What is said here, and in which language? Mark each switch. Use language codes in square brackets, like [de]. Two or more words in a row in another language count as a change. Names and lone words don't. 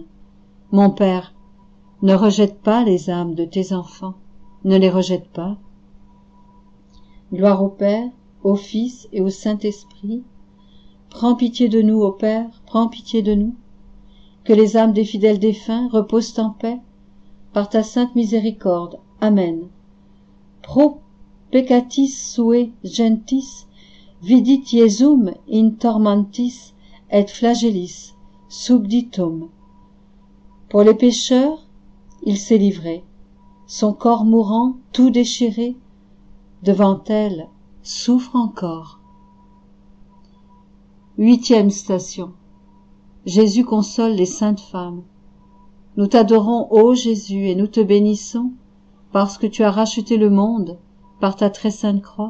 [fr] Mon Père, ne rejette pas les âmes de tes enfants, ne les rejette pas. Gloire au Père, au Fils et au Saint-Esprit. Prends pitié de nous, ô Père, prends pitié de nous. Que les âmes des fidèles défunts reposent en paix par ta sainte miséricorde. Amen. [la] Pro peccatis sue gentis, vidit Iesum in tormentis et flagellis subditum. [fr] Pour les pécheurs, il s'est livré, son corps mourant, tout déchiré, devant elle, souffre encore. 8e station. Jésus console les saintes femmes. Nous t'adorons, ô Jésus, et nous te bénissons, parce que tu as racheté le monde par ta très sainte croix.